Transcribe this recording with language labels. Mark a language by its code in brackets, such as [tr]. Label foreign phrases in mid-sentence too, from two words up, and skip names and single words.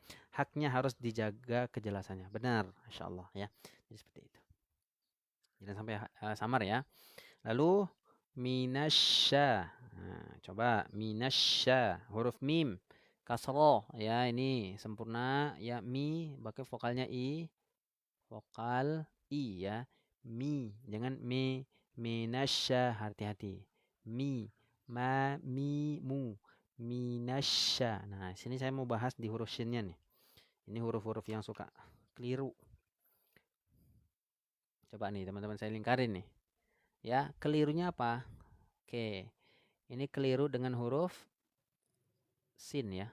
[id] Haknya harus dijaga kejelasannya. Benar, insyaallah ya. Jadi seperti itu. Jangan sampai samar ya. Lalu minasya. Nah, coba minasya, huruf mim. Kasroh ya, ini sempurna ya, mi pakai vokalnya i, vokal i ya. Mi, jangan me, minasya, hati-hati. Mi, ma, mi, mu. Minasya. Nah, sini saya mau bahas di huruf shinnya nih. Ini huruf-huruf yang suka keliru. Coba nih teman-teman saya lingkarin nih. Ya, kelirunya apa? Oke. Ini keliru dengan huruf sin ya.